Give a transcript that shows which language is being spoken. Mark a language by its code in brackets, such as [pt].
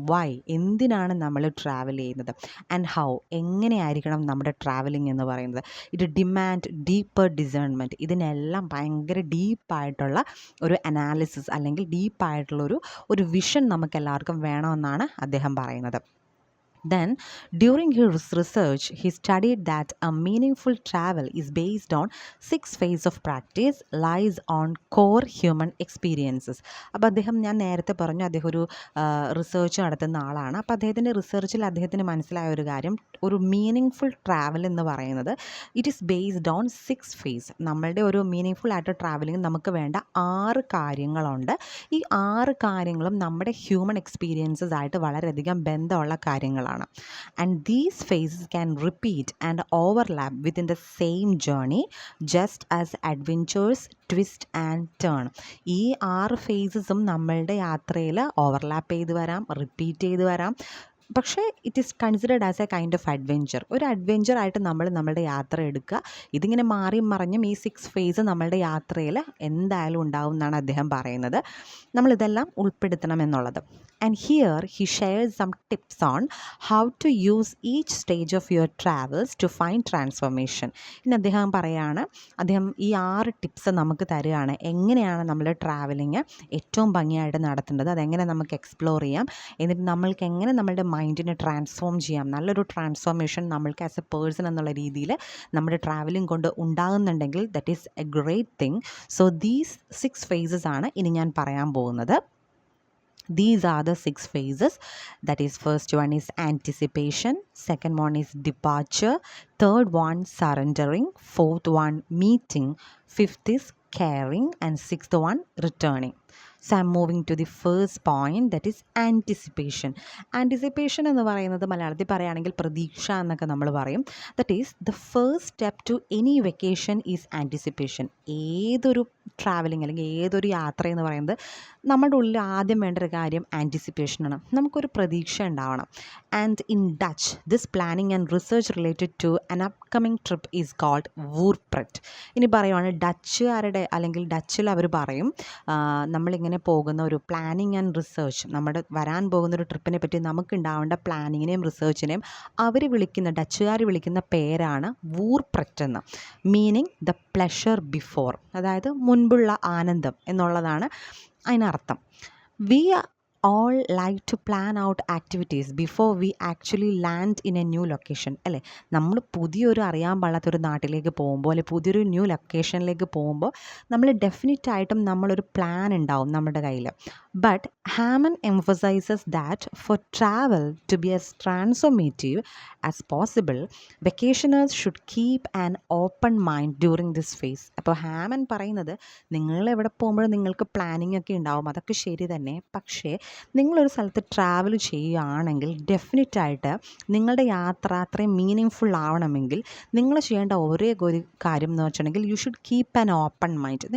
[ml] Y, എന്തിനാണ് നമ്മൾ travel ചെയ്യുന്നത്, ആൻഡ് ഹൗ, എങ്ങനെയായിരിക്കണം നമ്മുടെ ട്രാവലിംഗ് എന്ന് പറയുന്നത്. ഇത് [en] Demand deeper discernment. [ml] ഇതിനെല്ലാം ഭയങ്കര ഡീപ്പായിട്ടുള്ള ഒരു അനാലിസിസ് അല്ലെങ്കിൽ ഡീപ്പായിട്ടുള്ളൊരു വിഷൻ നമുക്കെല്ലാവർക്കും വേണമെന്നാണ് അദ്ദേഹം പറയുന്നത്. [en] Then, during his research, he studied that a meaningful travel is based on 6 phases of practice, lies on core human experiences. [ml] അപ്പോൾ അദ്ദേഹം, ഞാൻ നേരത്തെ പറഞ്ഞു അദ്ദേഹം ഒരു റിസർച്ച് നടത്തുന്ന ആളാണ്. അപ്പോൾ അദ്ദേഹത്തിൻ്റെ റിസർച്ചിൽ അദ്ദേഹത്തിന് മനസ്സിലായ ഒരു കാര്യം, ഒരു മീനിങ് ട്രാവൽ എന്ന് പറയുന്നത് [en] It is based on 6 phase. [ml] നമ്മളുടെ ഒരു മീനിങ് ആയിട്ട് ട്രാവലിംഗ് നമുക്ക് വേണ്ട 6 കാര്യങ്ങളുണ്ട്. ഈ 6 കാര്യങ്ങളും നമ്മുടെ ഹ്യൂമൻ എക്സ്പീരിയൻസസ് ആയിട്ട് വളരെയധികം ബന്ധമുള്ള കാര്യങ്ങളാണ്. [en] And these phases can repeat and overlap within the same journey, just as adventures twist and turn. [ml] ഈ 6 ഫേസസും നമ്മളുടെ യാത്രയിൽ ഓവർലാപ്പ് ചെയ്ത് വരാം, റിപ്പീറ്റ് ചെയ്ത് വരാം. പക്ഷേ [en] It is considered as a kind of adventure. [ml] ഒരു അഡ്വെഞ്ചറായിട്ട് നമ്മളുടെ യാത്ര എടുക്കുക. ഇതിങ്ങനെ മാറിയും മറിഞ്ഞും ഈ 6 phase നമ്മളുടെ യാത്രയിൽ എന്തായാലും ഉണ്ടാവും എന്നാണ് അദ്ദേഹം പറയുന്നത്. നമ്മളിതെല്ലാം ഉൾപ്പെടുത്തണം എന്നുള്ളത്. [en] And here he shares some tips on how to use each stage of your travels to find transformation. [ml] ഇനി അദ്ദേഹം പറയാണ്, അദ്ദേഹം ഈ 6 ടിപ്സ് നമുക്ക് തരികയാണ്, എങ്ങനെയാണ് നമ്മൾ ട്രാവലിങ് ഏറ്റവും ഭംഗിയായിട്ട് നടത്തേണ്ടത്, അതെങ്ങനെ നമുക്ക് എക്സ്പ്ലോർ ചെയ്യാം, എന്നിട്ട് നമ്മൾക്ക് എങ്ങനെ നമ്മളുടെ മൈൻഡിനെ ട്രാൻസ്ഫോം ചെയ്യാം. നല്ലൊരു ട്രാൻസ്ഫോർമേഷൻ നമ്മൾക്ക് [en] as a person [ml] എന്നുള്ള രീതിയിൽ നമ്മുടെ ട്രാവലിംഗ് കൊണ്ട് ഉണ്ടാകുന്നുണ്ടെങ്കിൽ [en] That is a great thing. So these 6 phases [ml] ആണ് ഇനി ഞാൻ പറയാൻ പോകുന്നത്. [en] These are the 6 phases. That is, first one is anticipation, second one is departure, third one surrendering, fourth one meeting, fifth is caring, and sixth one returning. So I'm moving to the first point, that is anticipation. [ml] Anticipation എന്ന് പറയുന്നത് മലയാളത്തിൽ പറയുകയാണെങ്കിൽ പ്രതീക്ഷ എന്നൊക്കെ നമ്മൾ പറയും. [en] That is the first step to any vacation is anticipation. [ml] ഏതൊരു travelling അല്ലെങ്കിൽ ഏതൊരു യാത്ര എന്ന് പറയുന്നത് നമ്മുടെ ഉള്ളിൽ ആദ്യം വേണ്ട ഒരു കാര്യം ആൻറ്റിസിപ്പേഷനാണ്. നമുക്കൊരു പ്രതീക്ഷ ഉണ്ടാവണം. [en] And in Dutch this planning and research related to an upcoming trip is called വൂർപ്രെറ്റ്. [ml] ഇനി പറയുവാണ് ഡച്ചുകാരുടെ അല്ലെങ്കിൽ ഡച്ചിൽ അവർ പറയും നമ്മളിങ്ങനെ പോകുന്ന ഒരു പ്ലാനിങ് ആൻഡ് റിസർച്ച്, നമ്മുടെ വരാൻ പോകുന്നൊരു ട്രിപ്പിനെ പറ്റി നമുക്കുണ്ടാവേണ്ട പ്ലാനിങ്ങിനെയും റിസർച്ചിനെയും അവർ വിളിക്കുന്ന ഡച്ചുകാർ വിളിക്കുന്ന പേരാണ് വൂർപ്രെറ്റ് എന്ന്. [en] meaning the pleasure before, [ml] അതായത് മുൻപുള്ള ആനന്ദം എന്നുള്ളതാണ് അതിനർത്ഥം. [en] We all like to plan out activities before we actually land in a new location അല്ലേ. [ml] നമ്മൾ പുതിയൊരു അറിയാൻ പാടാത്തൊരു നാട്ടിലേക്ക് പോകുമ്പോൾ അല്ലെങ്കിൽ പുതിയൊരു ന്യൂ ലൊക്കേഷനിലേക്ക് പോകുമ്പോൾ നമ്മൾ ഡെഫിനറ്റായിട്ടും നമ്മളൊരു പ്ലാൻ ഉണ്ടാവും നമ്മുടെ കയ്യിൽ. [en] But Hamann emphasizes that for travel to be as transformative as possible, vacationers should keep an open mind during this phase. [ml] അപ്പോൾ ഹാമൻ പറയുന്നത് നിങ്ങൾ എവിടെ പോകുമ്പോഴും നിങ്ങൾക്ക് പ്ലാനിങ് ഒക്കെ ഉണ്ടാവും, അതൊക്കെ ശരി തന്നെ. പക്ഷേ നിങ്ങളൊരു സ്ഥലത്ത് ട്രാവൽ ചെയ്യുകയാണെങ്കിൽ ഡെഫിനറ്റായിട്ട് നിങ്ങളുടെ യാത്ര അത്രയും മീനിങ് ഫുൾ ആവണമെങ്കിൽ നിങ്ങൾ ചെയ്യേണ്ട ഒരേ ഒരു കാര്യം എന്ന് വെച്ചിട്ടുണ്ടെങ്കിൽ [en] You should keep an open mind.